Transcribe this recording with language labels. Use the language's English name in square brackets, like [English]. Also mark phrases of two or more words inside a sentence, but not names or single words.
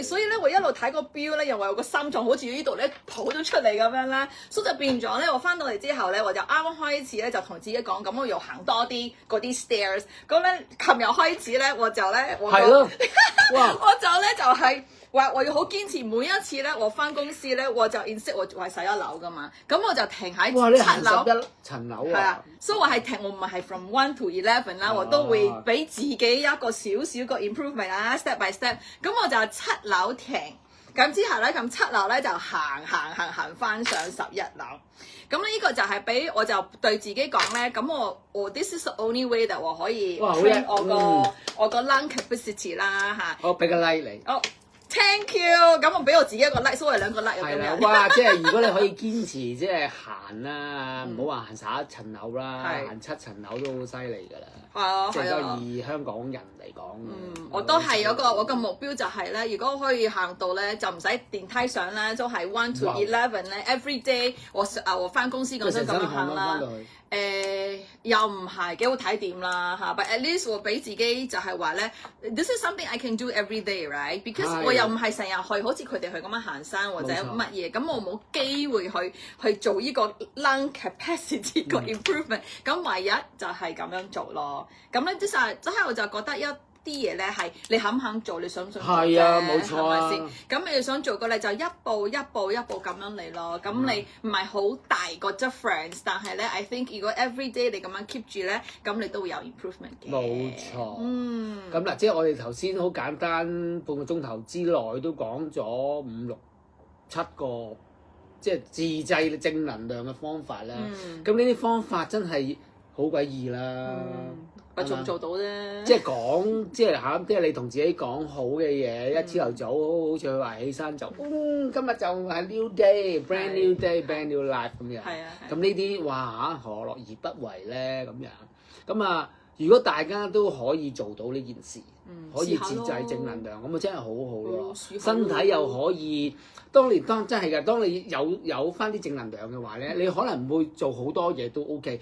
[Cantonese] 所以咧，我一路睇個錶咧，又話有個心臟好似呢度咧抱咗出嚟咁樣啦，所以就變咗咧。我翻到嚟之後咧，我就啱啱開始咧就同自己講，咁我又行多啲嗰啲 stairs。咁咧，琴日開始咧，我就咧，我就咧就係。話我要好堅持，每一次咧我翻公司咧，我就 insist 我係洗1樓噶嘛，咁我就停喺7樓。你行11層樓啊？係啊，所以我係停，我唔係 [English] from 1 to 11 [Cantonese] 啦，我都會俾自己一個少少個 improvement 啦 ， [English] step by step。 [Cantonese] 咁我就7樓停，咁之後咧咁7樓咧就行翻上11樓。咁呢個就係俾我就對自己講咧，咁我 [English] this is the only way that [Cantonese] 我可以 train 我個 [English] lung capacity [Cantonese] 啦嚇。我俾個 like 你。 [English] Thank you， [Cantonese] 咁我俾我自己一個 like， 所謂2個 like 咁樣。哇！即係如果你可以堅持，即係行啦，唔好話行11層樓啦，行7層樓都好犀利㗎啦。係啊，即係以香港人嚟講。我都係有我個目標就係咧，如果可以行到咧，就唔使電梯上啦，都係1 to 11咧。 [English] Every day [Cantonese] 我翻公司嗰陣咁樣行啦。又唔係幾好睇點啦嚇 ， [English] but at least [Cantonese] 我俾自己就係話咧 ， [English] this is something I can do every day, right? [Cantonese] Because 我又唔係成日去，好似佢哋去咁樣行山或者乜嘢，咁我冇機會去做呢個 [English] lung capacity [Cantonese] 個 improvement，咁唯一就係咁樣做咯。咁咧即係我就覺得啲嘢咧係你肯唔肯做，你想唔想做啫？係啊，冇錯啊。係咪先？咁你想做嘅你就一步一步咁樣嚟咯。咁你唔係好大個 difference，但係咧 ， [English] I think [Cantonese] 如果 [English] every day [Cantonese] 你咁樣 keep 住咧，咁你都會有 improvement 嘅。冇錯。咁嗱，即係我哋頭先好簡單半個鐘頭之內都講咗5、6、7個，即係自製正能量嘅方法啦。咁呢啲方法真係好鬼易啦。做唔做到啫？即係講，即係你同自己講好嘅嘢，一朝頭早好似佢話起身就，今日就係 [English] new day，brand new day，brand new life [Cantonese] 咁樣。係啊。咁呢啲哇何樂而不為咧？咁樣咁啊！如果大家都可以做到呢件事，可以自製正能量，咁啊真係好好咯。身體又可以，當真係㗎，當你有翻啲正能量嘅話咧，你可能會做好多嘢都 OK。